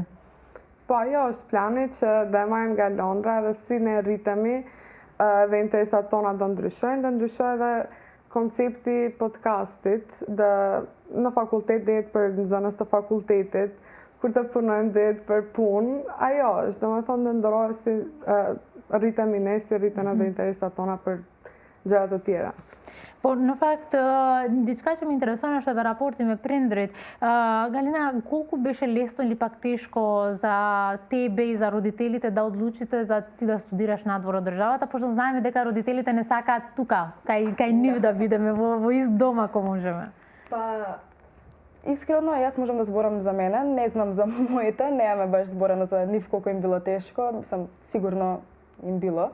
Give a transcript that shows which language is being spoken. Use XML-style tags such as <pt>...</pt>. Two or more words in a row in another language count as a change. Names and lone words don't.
<sq>Po, ajo është plani që dhe marrim nga Londra dhe si ne rritemi dhe interesat tona do ndryshojnë, dhe ndryshoj edhe koncepti podcastit dhe në fakultet dhe jetë për nëzënës të fakultetit, kur të punojmë dhe jetë për punë, ajo është, do me thonë dhe ndërojë si rritemi ne, si rriten edhe interesat tona për gjërat të tjera. Po, në fakt, diçka që më intereson është edhe raporti me prindrit.</sq> <mk>Galina, колку беше лесно или пак тешко за тебе и за родителите да одлучите за ти да студираш надвор од државата, пошто знаеме дека родителите не сакаат тука, кај нив да бидеме, во ист дом ако можеме. Па, искрено, јас можам да зборам за мене, не знам за моите, немаме баш зборено за нив колку им било тешко, сам сигурно им било.</mk>